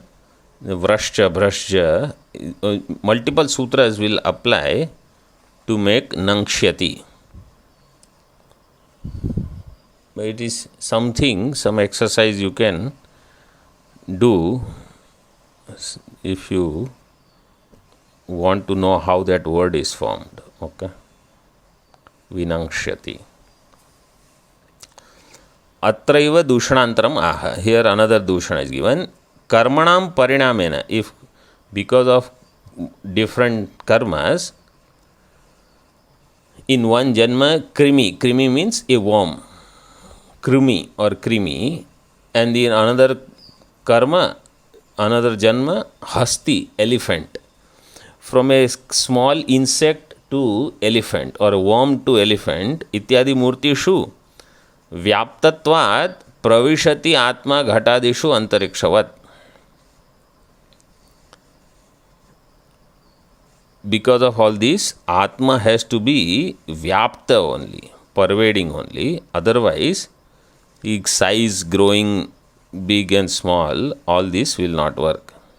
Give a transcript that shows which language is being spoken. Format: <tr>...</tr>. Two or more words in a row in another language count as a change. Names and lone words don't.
<sa>व्रश्च, भ्रस्ज,</sa> <en>multiple sutras will apply to make Nangshyati. But it is something, some exercise you can do if you want to know how that word is formed.</en> <sa>Okay. विनङ्क्ष्यति। अत्रैव दूषणान्तरम् आह.</sa> <en>Here another dushana is given.</en> <sa>कर्मणां परिणामेन.</sa> <en>If because of different karmas, in one janma, krimi means a worm, krimi or krimi, and in another karma, another janma, hasti, elephant. From a small insect to elephant or a worm to elephant,</en> <sa>इत्यादि मूर्तिषु व्याप्तत्वात् प्रविशति आत्मा घटादिषु अन्तरिक्षवत्.</sa> <en>Because of all this, atma has to be vyapta only, pervading only. Otherwise, its size growing big and small, all this will not work.</en>